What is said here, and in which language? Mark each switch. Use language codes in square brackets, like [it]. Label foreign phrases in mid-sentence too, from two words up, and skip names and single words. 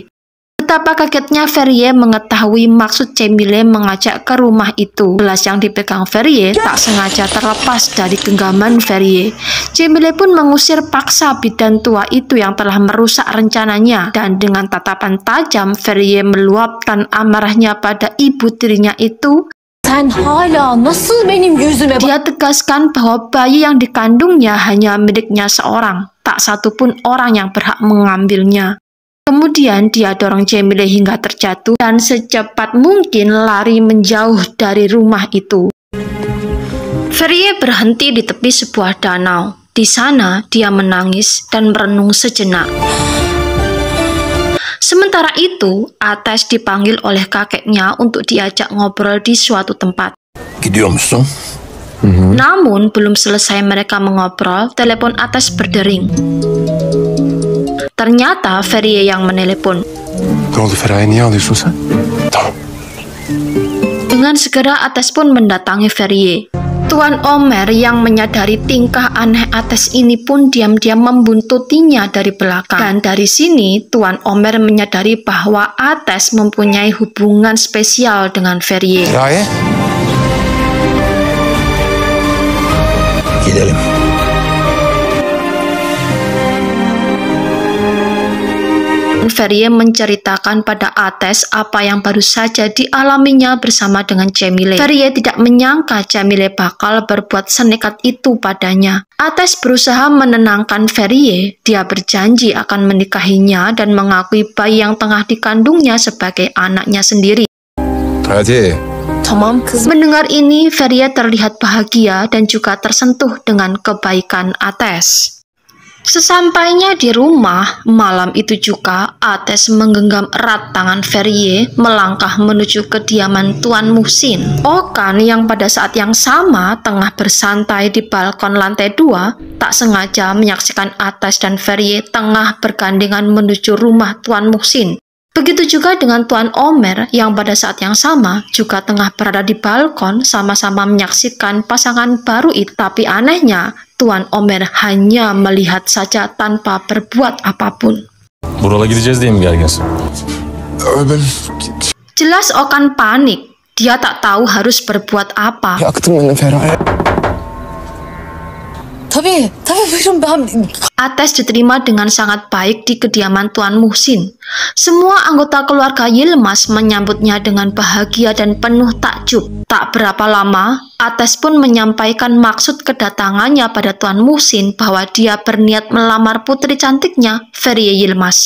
[id] Betapa kagetnya Ferie mengetahui maksud Cemile mengajak ke rumah itu. Gelas yang dipegang Ferie tak sengaja terlepas dari genggaman Ferie. Cemile pun mengusir paksa bidan tua itu yang telah merusak rencananya. Dan dengan tatapan tajam, Ferie meluapkan amarahnya pada ibu tirinya itu. [tr] Sen hala nasıl benim yüzüme [id] Dia tegaskan bahwa bayi yang dikandungnya hanya miliknya seorang. Tak satupun orang yang berhak mengambilnya. Kemudian dia dorong Cemile hingga terjatuh dan secepat mungkin lari menjauh dari rumah itu. Ferie berhenti di tepi sebuah danau. Di sana dia menangis dan merenung sejenak. Sementara itu, Ateş dipanggil oleh kakeknya untuk diajak ngobrol di suatu tempat. [tr] Gidiyor musun? [id] Namun, belum selesai mereka mengobrol, telepon Ateş berdering. Ternyata Ferie yang menelepon. [tr] Ne oldu Feraye, niye ağlıyorsun sen? Tamam. [id] Dengan segera Ateş pun mendatangi Ferie. Tuan Omer yang menyadari tingkah aneh Ateş ini pun diam-diam membuntutinya dari belakang. Dan dari sini Tuan Omer menyadari bahwa Ateş mempunyai hubungan spesial dengan Ferie. [tr] Feraye? Gidelim. [id] Ferie menceritakan pada Ateş apa yang baru saja dialaminya bersama dengan Cemile. Ferie tidak menyangka Cemile bakal berbuat senekat itu padanya. Ateş berusaha menenangkan Ferie. Dia berjanji akan menikahinya dan mengakui bayi yang tengah dikandungnya sebagai anaknya sendiri. [tr] Hadi. Tamam kız. Mendengar ini, Ferie terlihat bahagia dan juga tersentuh dengan kebaikan Ateş. [id] Sesampainya di rumah, malam itu juga Ateş menggenggam erat tangan Ferie melangkah menuju kediaman Tuan Muhsin. Okan yang pada saat yang sama tengah bersantai di balkon lantai 2 tak sengaja menyaksikan Ateş dan Ferie tengah bergandengan menuju rumah Tuan Muhsin. Begitu juga dengan Tuan Omer yang pada saat yang sama juga tengah berada di balkon sama-sama menyaksikan pasangan baru itu. Tapi anehnya, Tuan Omer hanya melihat saja tanpa berbuat apapun. [tr] Buralara gideceğiz diye mi gerginsin? Ben [id] Jelas Okan panik. Dia tak tahu harus berbuat apa. [tr] yaktım beni Feraye. Tabii buyurun ben. [id] Ateş diterima dengan sangat baik di kediaman Tuan Muhsin. Semua anggota keluarga Yilmaz menyambutnya dengan bahagia dan penuh takjub. Tak berapa lama, Ateş pun menyampaikan maksud kedatangannya pada Tuan Muhsin bahwa dia berniat melamar putri cantiknya, Ferie Yilmaz.